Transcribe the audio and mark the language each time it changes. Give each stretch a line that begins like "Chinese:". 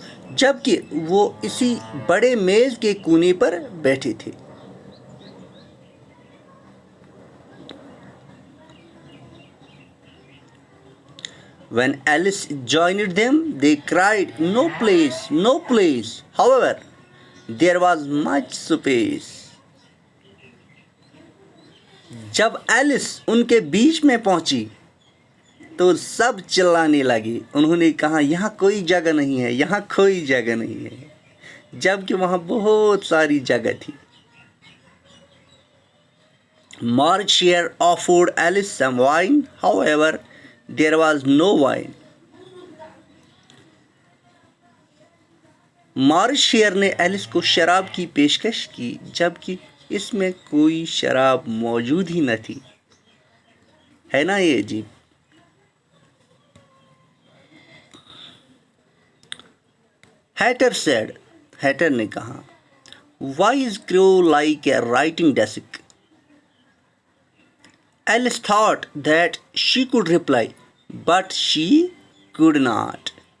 Urdu: جبکہ وہ اسی بڑے میز کے کونے پر بیٹھے تھے۔
English: When Alice joined them, they cried, "No place, no place." However, there was much space.
Urdu: جب ایلس ان کے بیچ میں پہنچی تو سب چلانے لگے، انہوں نے کہا یہاں کوئی جگہ نہیں ہے، یہاں کوئی جگہ نہیں ہے، جبکہ وہاں بہت ساری جگہ تھی۔
English: Marshare offered Alice some wine, however, there was no wine.
Urdu: مارشیئر نے ایلس کو شراب کی پیشکش کی، جبکہ اس میں کوئی شراب موجود ہی نہ تھی۔ ہے نا یہ عجیب؟
English: Hatter said,
Urdu: Hatter نے کہا,
English: why is crow like a writing desk? Alice thought that she could reply, but she could not.